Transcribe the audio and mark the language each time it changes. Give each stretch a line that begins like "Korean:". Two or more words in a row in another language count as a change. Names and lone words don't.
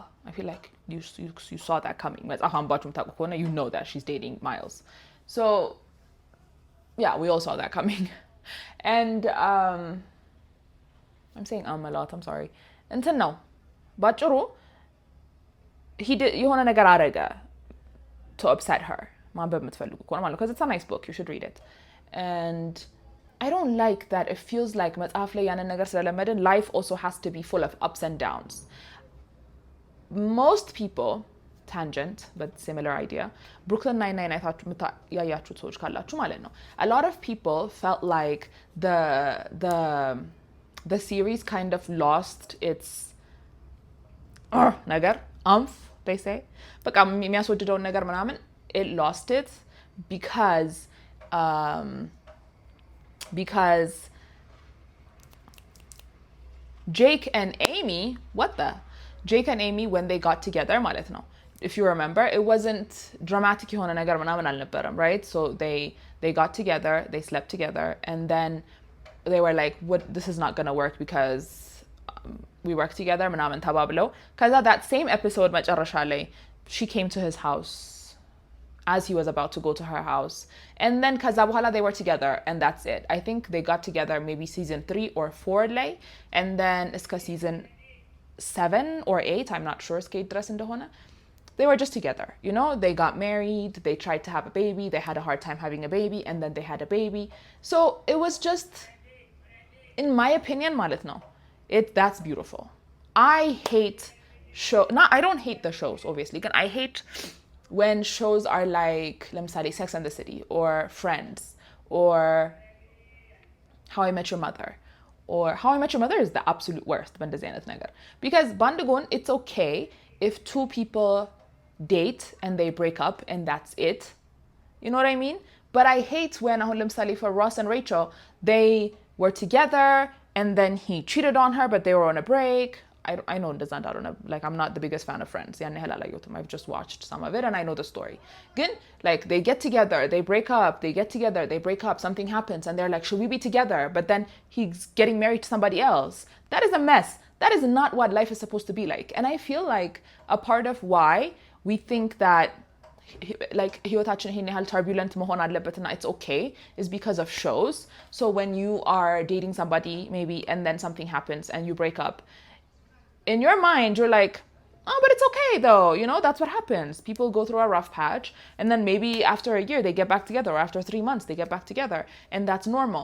English: I feel like you saw that coming. You know that she's dating Miles. So, yeah, we all saw that coming. And I'm saying a lot, I'm sorry. Until now. ባጭሩ he did
Amharic: የሆነ ነገር አረገ
English: to upset her.
Amharic: ማንበብ የምትፈልጉ ከሆነ ማለት ነው,
English: because it's a nice book, you should read it. And I don't like that it feels like
Amharic: መጽሐፍ ላይ ያንን ነገር ስለለመድን
English: life also has to be full of ups and downs. Most people, tangent but similar idea, Brooklyn Nine-Nine
Amharic: ያያችሁት ሰዎች ካላችሁ ማለት ነው,
English: a lot of people felt like the series kind of lost its ነገር they say
Amharic: በቃ የሚያስወድደውን ነገር ምናምን
English: it lost it because Jake and Amy when they got together
Amharic: ማለት ነው,
English: if you remember, it wasn't dramatic
Amharic: የሆነ ነገር ምናምን አልነበረም,
English: right? So they got together, they slept together, and then they were like, what, this is not gonna work because we work together
Amharic: ምናምን ተባብለው ከዛ
English: that same episode
Amharic: መጨረሻ ላይ
English: she came to his house as he was about to go to her house, and then
Amharic: ከዛ በኋላ
English: they were together and that's it. I think they got together maybe season 3 or 4 ላይ, and then እስከ season 7 or 8, I'm not sure
Amharic: እስከ ድረስ እንደሆነ
English: they were just together, you know? They got married, they tried to have a baby, they had a hard time having a baby, and then they had a baby. So it was just, in my opinion,
Amharic: ማለት ነው,
English: that's beautiful. I don't hate the shows, obviously. I hate when shows are like, ለምሳሌ Sex and the City, or Friends, or How I Met Your Mother. Or How I Met Your Mother is the absolute worst,
Amharic: በእንደዚህ አይነት ነገር.
English: Because ባንድጎን, it's okay if two people date and they break up and that's it. You know what I mean? But I hate when,
Amharic: አሁን ለምሳሌ
English: for Ross and Rachel, they were together and then he cheated on her, but they were on a break. I know it doesn't, I don't know, like, I'm not the biggest fan of Friends. I've just watched some of it and I know the story. Again, like, they get together, they break up, they get together, they break up, something happens, and they're like, should we be together? But then he's getting married to somebody else. That is a mess. That is not what life is supposed to be like. And I feel like a part of why we think that like
Amharic: ህይወታችን ይሄን ያህል
English: turbulent
Amharic: መሆን አለበትና
English: it's okay is because of shows. So when you are dating somebody maybe and then something happens and you break up, in your mind you're like, oh, but it's okay though, you know, that's what happens. People go through a rough patch and then maybe after a year they get back together, or after 3 months they get back together, and that's normal.